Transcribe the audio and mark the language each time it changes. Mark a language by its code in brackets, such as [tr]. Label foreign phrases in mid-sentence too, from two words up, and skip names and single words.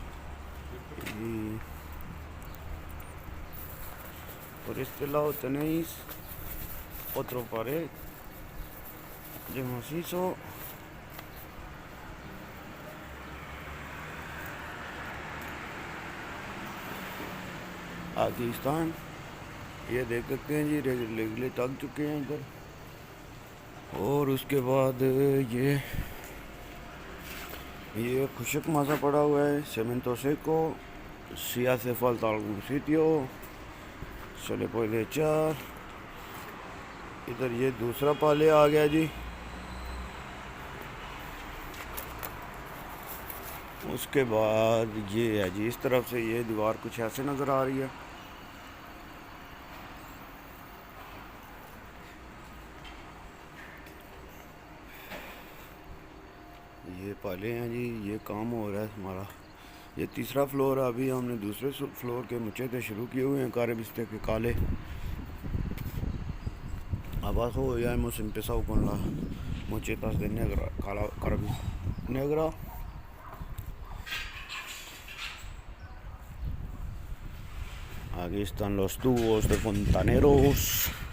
[es] Y por este lado tenéis otro pared de macizo. Aquí están, [hi] ये देख सकते हैं जी, रेगुलेट लग चुके हैं इधर। और उसके बाद ये खुशक मासा पड़ा हुआ है, [es] cemento seco. Si hace falta algún sitio se le puede echar। [hi] इधर ये दूसरा पाले आ गया जी। उसके बाद ये है जी, इस तरफ से ये दीवार कुछ ऐसे नज़र आ रही है। ये पाले हैं जी, ये काम हो रहा है हमारा। ये तीसरा फ्लोर है, अभी हमने दूसरे फ्लोर के मुचेते शुरू किए हुए हैं, [es] cara vista [hi] के काले। [es] Abajo ya hemos empezado con las mochetas de negra, cara negra. Aquí están los tubos de fontaneros.